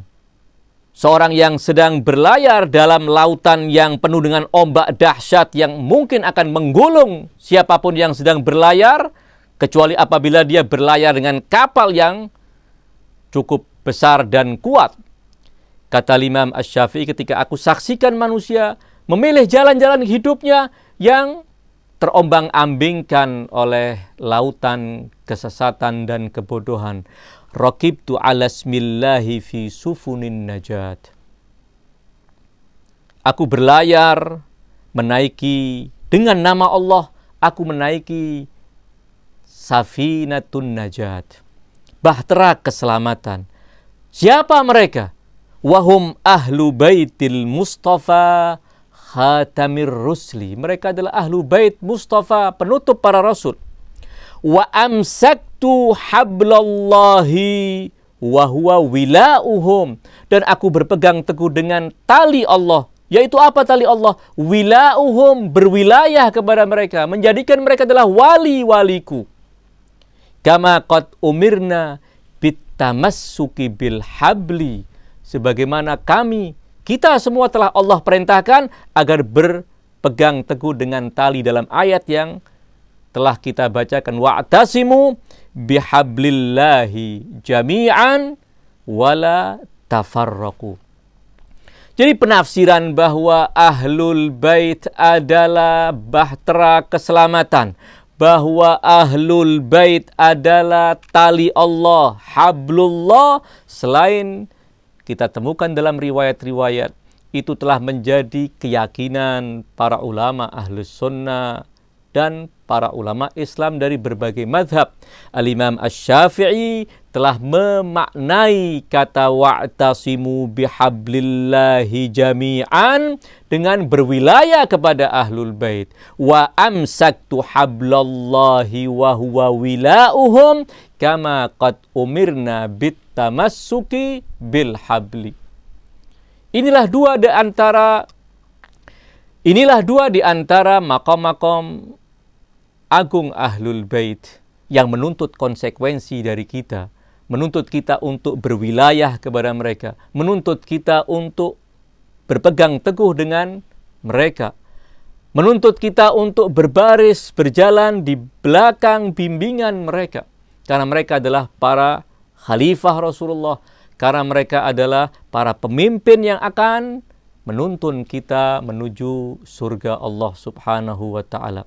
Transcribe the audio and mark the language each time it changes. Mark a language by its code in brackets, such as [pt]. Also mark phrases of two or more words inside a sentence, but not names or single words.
[id] Seorang yang sedang berlayar dalam lautan yang penuh dengan ombak dahsyat yang mungkin akan menggulung siapapun yang sedang berlayar, kecuali apabila dia berlayar dengan kapal yang cukup besar dan kuat. Kata Imam Asy-Syafi'i, ketika aku saksikan manusia memilih jalan-jalan hidupnya yang terombang-ambingkan oleh lautan kesesatan dan kebodohan, [ar] ركبت على اسم الله في سفن النجاة. [id] Aku berlayar menaiki dengan nama Allah, aku menaiki [ar] سفينة النجاة, [id] bahtera keselamatan. Siapa mereka? [ar] وهم أهل بيت المصطفى خاتم الرسل. [id] Mereka adalah [ar] أهل بيت [id] Mustafa, penutup para rasul. [ar] وأمسكت حبل الله وهو ولاؤهم, [id] dan aku berpegang teguh dengan tali Allah. Yaitu apa tali Allah? Wila'uhum, berwilayah kepada mereka, menjadikan mereka adalah wali-waliku. [ar] كما قد أمرنا بالتمسك بالحبل, [id] sebagaimana kita semua telah Allah perintahkan agar berpegang teguh dengan tali dalam ayat yang telah kita bacakan, [ar] واعتصموا بحبل الله جميعا ولا تفرقوا. [id] Jadi penafsiran bahwa [ar] أهل البيت [id] adalah bahtera keselamatan, bahwa [ar] أهل البيت [id] adalah tali Allah, hablullah, selain kita temukan dalam riwayat-riwayat, itu telah menjadi keyakinan para ulama Ahlus Sunnah dan para ulama Islam dari berbagai mazhab. Al-Imam Asy-Syafi'i telah memaknai kata [ar] واعتصموا بحبل الله جميعا [id] dengan berwilayah kepada [ar] أهل البيت. وأمسكت حبل الله وهو ولاؤهم كما قد أمرنا بالتمسك بالحبل. [id] Inilah dua di antara maqam-maqam agung [ar] أهل البيت [id] yang menuntut konsekuensi dari kita, menuntut kita untuk berwilayah kepada mereka, menuntut kita untuk berpegang teguh dengan mereka, menuntut kita untuk berbaris berjalan di belakang bimbingan mereka, karena mereka adalah para khalifah Rasulullah, karena mereka adalah para pemimpin yang akan menuntun kita menuju surga Allah [ar] سبحانه وتعالى.